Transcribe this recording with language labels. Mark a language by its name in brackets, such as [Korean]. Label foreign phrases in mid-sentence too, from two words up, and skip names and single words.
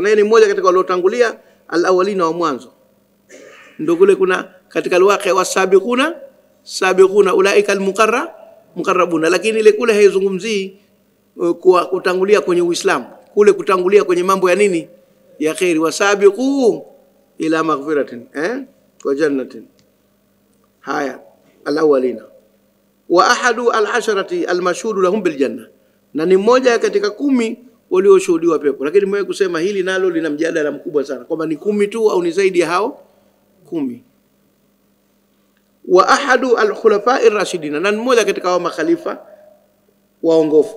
[Swahili] Na ni mmoja katika waliotangulia al-awwalina wa mwanzo. Ndio kule kuna katika [Arabic] الواقعة والسابقون أولئك المقربون, [Swahili] lakini ile kule haizungumzii kutangulia kwenye Uislamu. Kule kutangulia kwenye mambo ya nini? Ya khairi, [Arabic] وسابقوا إلى مغفرة وجنة. Haya الأولين وأحد العشرة المشهود لهم بالجنة, [Swahili] na ni mmoja katika 10 walioshuhudiwa pepo. Lakini mwe kusema hili nalo lina mjadala mkubwa sana kwamba ni 10 tu au ni zaidi ya hao 10. [Arabic] وأحد الخلفاء الراشدين, [Swahili] na mmoja katika hao makhalifa waongofu.